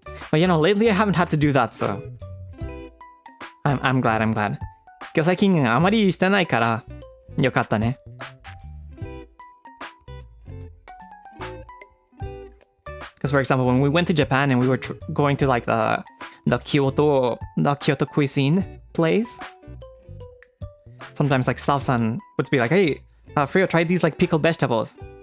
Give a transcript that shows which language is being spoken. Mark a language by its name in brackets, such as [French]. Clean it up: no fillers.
[English] But lately I haven't had to do that, so I'm glad. [Japanese] 今日最近あまりしてないからよかったね。 [English] Because for example, when we went to Japan and we were going to like the Kyoto cuisine place, sometimes like staff-san would be like, "Hey, Freo, try these like pickled vegetables."